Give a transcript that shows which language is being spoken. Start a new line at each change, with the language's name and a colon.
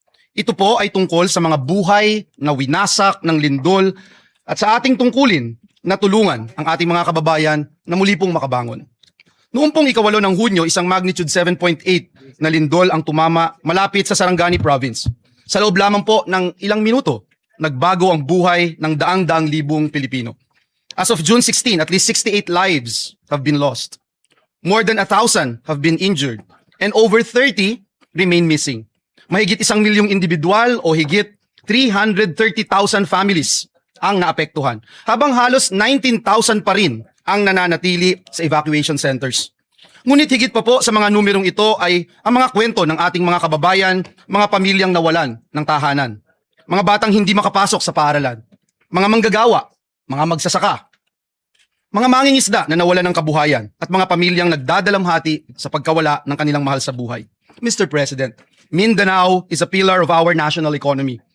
Filipino: Ito po ay tungkol sa mga buhay na winasak ng lindol at sa ating tungkulin na tulungan ang ating mga kababayan na muli pong makabangon. Noong pong 8 ng Hunyo, isang magnitude 7.8 na lindol ang tumama malapit sa Sarangani Province. Sa loob lamang po ng ilang minuto, nagbago ang buhay ng daang-daang libong Pilipino.
English: As of June 16, at least 68 lives have been lost. More than 1,000 have been injured and over 30 remain missing.
Filipino: Mahigit 1 milyong individual o higit 330,000 families ang naapektuhan, habang halos 19,000 pa rin ang nananatili sa evacuation centers. Ngunit higit pa po sa mga numerong ito ay ang mga kwento ng ating mga kababayan, mga pamilyang nawalan ng tahanan, mga batang hindi makapasok sa paaralan, mga manggagawa, mga magsasaka, mga mangingisda na nawalan ng kabuhayan at mga pamilyang nagdadalamhati sa pagkawala ng kanilang mahal sa buhay.
English: Mr. President, Mindanao is a pillar of our national economy.